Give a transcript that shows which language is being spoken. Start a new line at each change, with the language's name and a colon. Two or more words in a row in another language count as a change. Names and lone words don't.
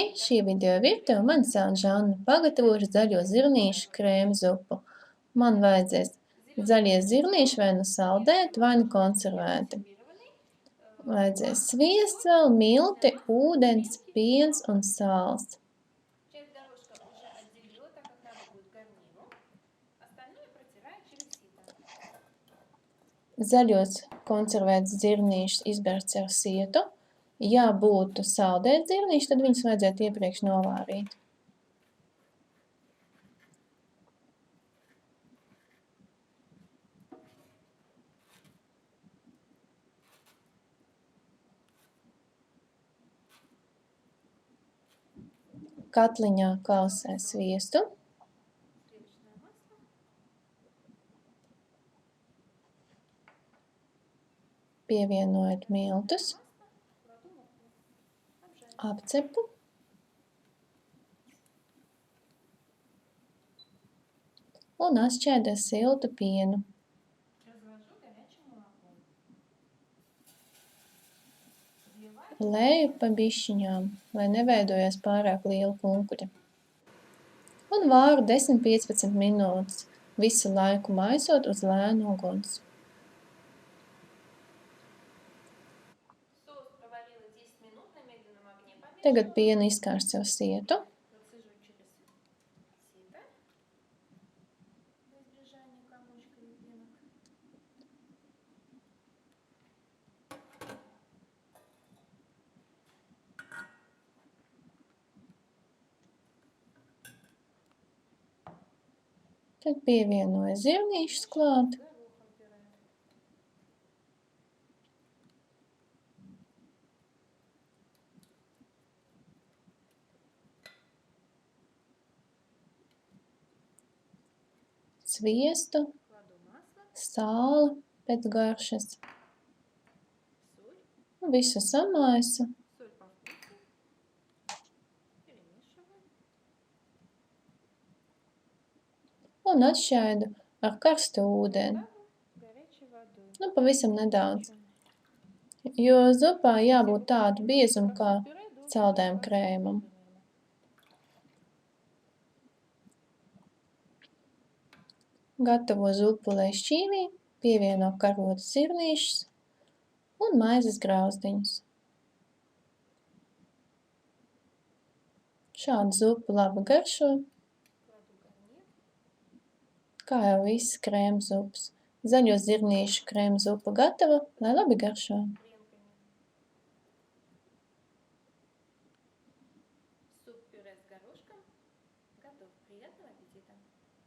Latvian: Šī video virtuve mani sauc Žanna. Pagatavošu zaļo zirnīšu krēmu zupu. Man vajadzēs zaļie zirnīši vai nu saldēti, vai nu konservēti. Vajadzēs sviests vēl, milti, ūdens, piens un sāls.
Russian: Часть горошка уже отделила, так как надо будет гарниру. Остальное протираю через сито.
Latvian: Zaļos konservētus zirnīšus izberts ar sietu. Ja būtu saldēti zirnīši, tad viņus vajadzētu iepriekš novārīt. Katliņā kausē sviestu.
Russian: Сливочное масло.
Latvian: Pievienojot miltus,
Russian: Кладу муку. Обжарю.
Latvian: apcepu un atšķēdu ar siltu pienu.
Russian: Развожу горячим молоком. Взбиваю.
Latvian: Leju pa bišķiņām, lai neveidojas pārāk liela kunkuļa. Un vāru 10–15 minūtes, visu laiku maisot uz lēnu uguns.
Russian: Соус проварила 10 минут на медленном огне.
Latvian: Tagad pienu izkārst ar sietu.
Russian: Процежу через сито. Во избежание комочков и пенок.
Latvian: Tad pievienoju zirnīšus klāt.
Russian: Горохом пюре.
Latvian: Sviestu,
Russian: Кладу масло,
Latvian: sāli pēc garšas.
Russian: соль,
Latvian: Visu samaisu
Russian: соль по вкусу. Перемешиваю.
Latvian: un atšķēdu ar karstu ūdeni.
Russian: Добавлю горячей водой.
Latvian: Pavisam nedaudz, jo zupā jābūt tādu biezumu kā saldējuma krējumam. Gatavo zupu lej šķīvī, pievieno karotes zirnīšus un maizes grauzdiņus. Šādu zupu labi garšo,
Russian: Кладу гарнир.
Latvian: kā jau visas krēma zupas. Zaļo zirnīšu krēma zupa gatava, lai labi garšo.
Russian: Гренками. Суп-пюре с горошком готов. Приятного аппетита!